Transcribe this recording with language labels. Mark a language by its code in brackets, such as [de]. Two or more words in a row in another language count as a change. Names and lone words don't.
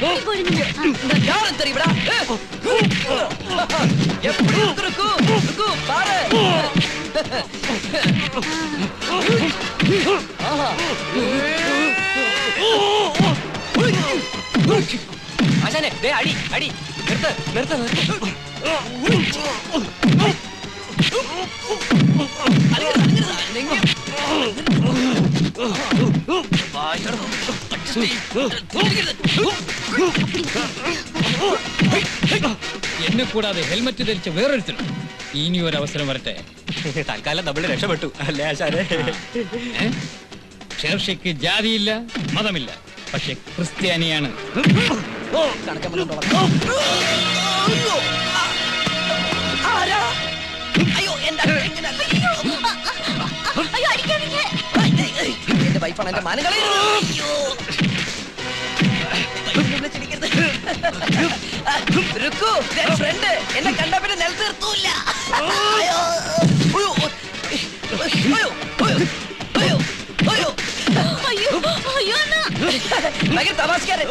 [ta] யாரும் தெரியுமா? எப்படி இருக்கு பாரு. அண்ணே டேய் அடி அடி நிறுத்து நிறுத்து நிறுத்து. [ml] എന്നെ കൂടാതെ ഹെൽമറ്റ് ധരിച്ച വേറൊരുത്തരും ഇനി ഒരു അവസരം വരട്ടെ. തൽക്കാലം നമ്മൾ രക്ഷപ്പെട്ടു അല്ലേ ആശാനെ? ഷേർഷയ്ക്ക് ജാതിയില്ല, മതമില്ല, പക്ഷെ ക്രിസ്ത്യാനിയാണ്. [ta] ஐயோ அடிக்காதீங்க. [ml] എന്റെ വൈഫാണ് എന്റെ മാനങ്ങളെ. എന്നെ കണ്ട പിന്നെ നിലത്ത് നിർത്തൂല്ല. ഭയങ്കര തമാശക്കാരൻ.